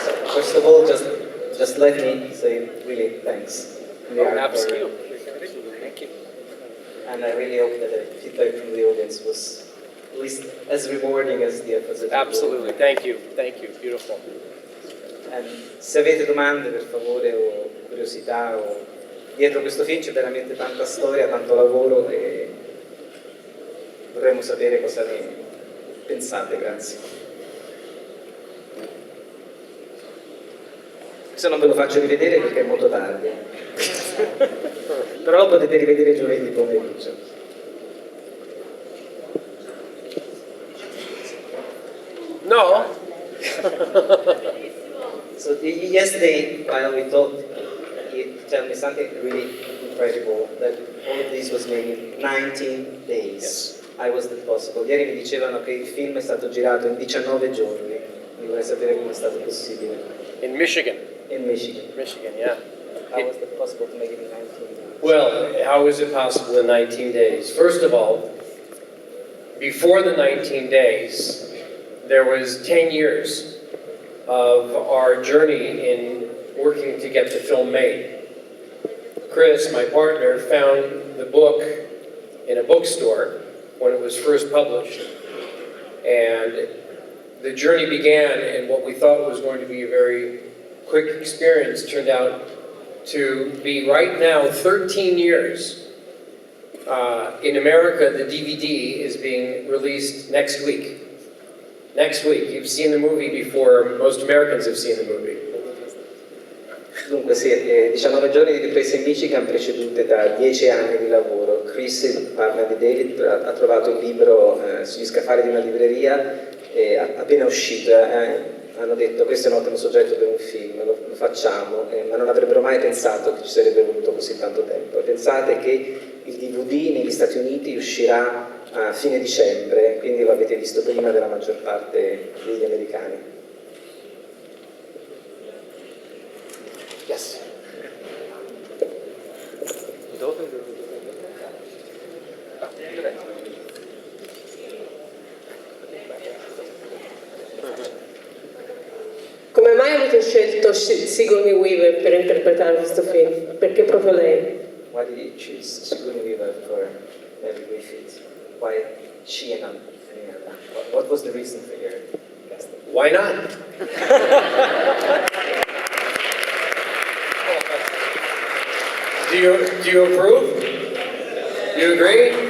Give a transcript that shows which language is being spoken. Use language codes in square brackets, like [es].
[en] First of all, just let me say really thanks. Absolutely. Thank you. And I really hope that the feedback from the audience was at least as rewarding as the efforts. Absolutely. Thank you. Thank you. Beautiful. [it] And se avete domande, per favore, o curiosità, o dietro questo film c'è veramente tanta storia, tanto lavoro, e vorremmo sapere cosa ne pensate. Grazie. Se non ve lo faccio rivedere perché è molto tardi, però lo potete rivedere giovedì pomeriggio. No? [en] So yesterday, while we talked, you told me something really incredible, that all of this was made in 19 days. Yes. How was that possible? [it] Ieri mi dicevano che il film è stato girato in 19 giorni, mi vorrei sapere come è stato possibile. [en] In Michigan. In Michigan. Michigan, yeah. How was it possible to make it in 19 days? Well, how is it possible in 19 days? First of all, before the 19 days, there was 10 years of our journey in working to get the film made. Chris, my partner, found the book in a bookstore when it was first published. And the journey began, and what we thought was going to be a very quick experience turned out to be right now 13 years. In America, the DVD is being released next week. Next week. You've seen the movie before most Americans have seen the movie. [it] Dunque sì, 19 giorni di riprese in Michigan precedute da 10 anni di lavoro. Chris, il partner di David, ha trovato un libro sugli scaffali di una libreria e appena uscito hanno detto questo è un ottimo soggetto per un film, lo facciamo, ma non avrebbero mai pensato che ci sarebbe voluto così tanto tempo. Pensate che il DVD negli Stati Uniti uscirà a fine dicembre, quindi lo avete visto prima della maggior parte degli americani. [en] Yes. [it] Come mai avete scelto Sigourney Weaver per interpretare questo film? Perché proprio lei? [en] Why did you choose Sigourney Weaver for Mary Griffith? Why she and any other? What was the reason for your casting? Why not? Do you approve? You agree?